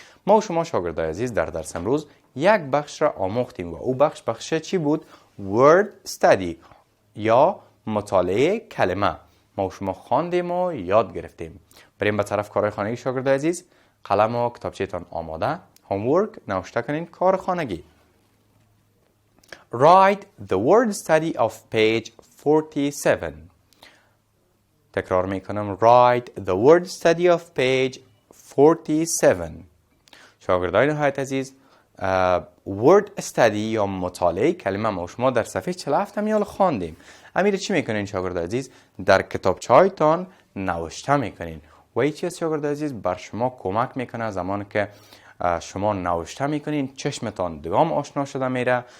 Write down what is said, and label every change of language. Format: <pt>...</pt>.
<fa>ما و شما شاگردای عزیز در درس امروز یک بخش را آموختیم و او بخش چی بود؟ word study یا مطالعه کلمه. ما و شما خواندیم و یاد گرفتیم. بریم به طرف کارهای خانگی شاگردای عزیز. قلم و کتابچه‌تان آماده. homework نوشته کنین کار خانگی.</fa> <en>Write the word study of page 47.</en> <fa>تکرار میکنم.</fa> <en>Write the word study of page 47.</en> <fa>شاگردای نهایت عزیز، word study یا مطالعه کلمه ما شما در صفحه 47 میال خواندیم. امیر چی میکنین شاگرد عزیز؟ در کتابچه‌هایتان نوشته میکنین. و این چیز شاگرد عزیز بر شما کمک میکنه. زمانی که شما نوشته میکنین چشمتان دوام آشنا شده میره.</fa>